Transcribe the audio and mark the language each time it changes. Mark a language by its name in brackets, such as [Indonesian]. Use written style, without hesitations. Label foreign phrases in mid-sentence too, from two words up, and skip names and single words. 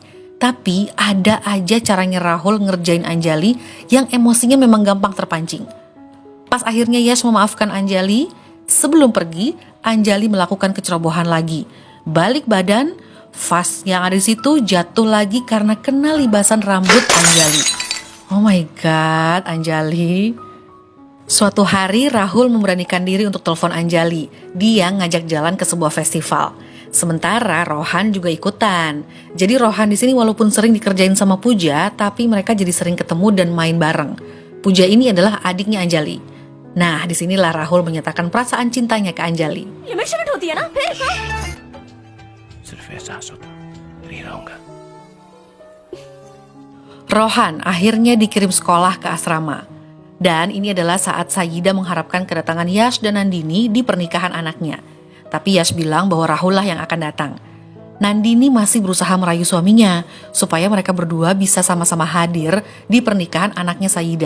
[Indonesian] Tapi ada aja caranya Rahul ngerjain Anjali yang emosinya memang gampang terpancing. Pas akhirnya Yash memaafkan Anjali, sebelum pergi, Anjali melakukan kecerobohan lagi. Balik badan, vas yang ada di situ jatuh lagi karena kena libasan rambut Anjali. [English] Oh my god, Anjali. [Indonesian] Suatu hari Rahul memberanikan diri untuk telepon Anjali. Dia ngajak jalan ke sebuah festival. Sementara Rohan juga ikutan. Jadi Rohan di sini walaupun sering dikerjain sama Pooja, tapi mereka jadi sering ketemu dan main bareng. Pooja ini adalah adiknya Anjali. Nah, disinilah Rahul menyatakan perasaan cintanya ke Anjali. [Hindi] ये मेजरमेंट होती है ना फिर हाँ? सिर्फ एहसास होता नहीं रहूंगा। [Indonesian] Rohan akhirnya dikirim sekolah ke asrama. Dan ini adalah saat Sayida mengharapkan kedatangan Yash dan Nandini di pernikahan anaknya. Tapi Yash bilang bahwa Rahul lah yang akan datang. Nandini masih berusaha merayu suaminya supaya mereka berdua bisa sama-sama hadir di pernikahan anaknya Sayida.